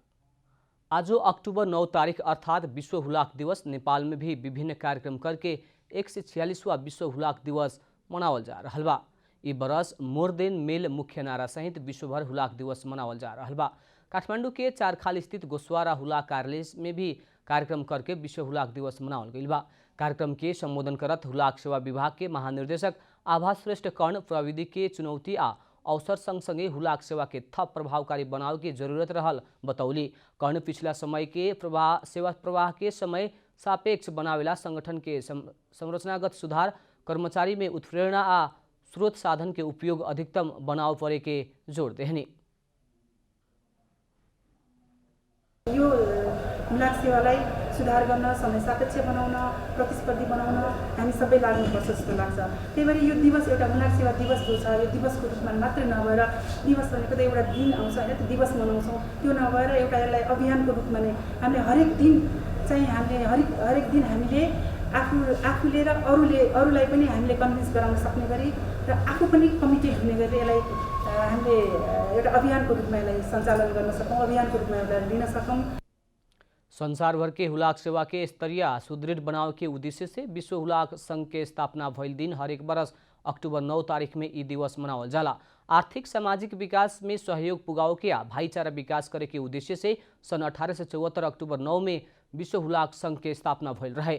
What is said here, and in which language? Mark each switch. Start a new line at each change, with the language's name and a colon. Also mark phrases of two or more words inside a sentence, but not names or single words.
Bhojpuri: आज अक्टूबर 9 तारीख अर्थात विश्व हुलाक दिवस नेपाल में भी विभिन्न कार्यक्रम करके 146वां विश्व हुलाक दिवस मनावल जा रहा बा। ई बरस
English: more than mail
Bhojpuri: मुख्य नारा सहित विश्वभर हुलाक दिवस मनावल जा रहा बा। काठमांडू के चारखाल स्थित गोस्वारा हुलाक कार्यालय में भी कार्यक्रम करके विश्व हुलाक दिवस मनावल गई बा। कार्यक्रम के संबोधन करत हुलाक सेवा विभाग के महानिर्देशक आभा श्रेष्ठ कर्ण प्रविधि के चुनौती आ अवसर संगसँगै हुलाक सेवा के थप प्रभावकारी बनावे के जरूरत रहल बतौली। कर्ण पिछला समय के सेवा प्रवाह के समय सापेक्ष बनावेला संगठन के संरचनागत सुधार, कर्मचारी में उत्प्रेरणा आ स्रोत साधन के उपयोग अधिकतम बनाव परे के जोड़ देहनी।
Nepali: यो हुलाक सेवालाई सुधार गर्न, समय सापेक्ष बनाउन, प्रतिस्पर्धी बनाउन हामी सबै लाग्नुपर्छ जस्तो लाग्छ। त्यही भएर यो दिवस एउटा हुलाक सेवा दिवस जो छ, यो दिवसको रूपमा मात्र नभएर दिवस भनेको त एउटा दिन आउँछ होइन, त्यो दिवस मनाउँछौँ। त्यो नभएर एउटा यसलाई अभियानको रूपमा नै हामीले हरेक दिन चाहिँ हरेक दिन हामीले आफूले र अरूलाई पनि हामीले कन्भिन्स गराउन सक्ने गरी र आफू पनि कमिटेड हुने गरी यसलाई हामीले एउटा अभियानको रूपमा यसलाई सञ्चालन गर्न सकौँ, अभियानको रूपमा यसलाई लिन सकौँ।
Bhojpuri: संसार भर के हुलाक सेवा के स्तरीय सुदृढ़ बनाव के उद्देश्य से विश्व हुलाक संघ के स्थापना भइल दिन हरेक बरस अक्टूबर 9 तारीख में ई दिवस मनावल जाला। आर्थिक सामाजिक विकास में सहयोग पुगाव के आ भाईचारा विकास करे के उद्देश्य से सन 1874 अक्टूबर 9 में विश्व हुलाक संघ के स्थापना भइल रहे।